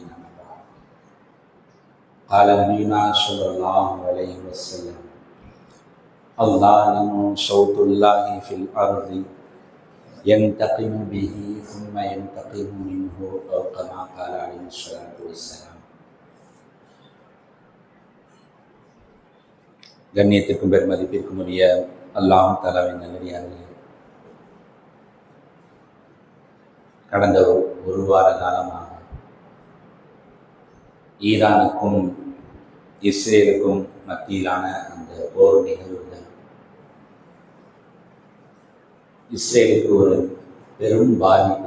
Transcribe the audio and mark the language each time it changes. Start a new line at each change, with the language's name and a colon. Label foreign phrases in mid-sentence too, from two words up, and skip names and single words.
Arabic: أما بعد، قال نبينا صلى الله عليه وسلم: الظالم صوت الله في الأرض ينتقم به ثم ينتقم منه أو كما قال عليه الصلاة والسلام.
Tamil: கண்ணியத்திற்கும் பெருமதிப்பிற்கும் உரிய அல்லாஹ் தஆலாவின் நல்லடியார்களே, கடந்த ஒரு வார காலமாக ஈரானுக்கும் இஸ்ரேலுக்கும் மத்தியிலான அந்த போர் நிகழ்வுகள் இஸ்ரேலுக்கு ஒரு பெரும் பாதிப்பு.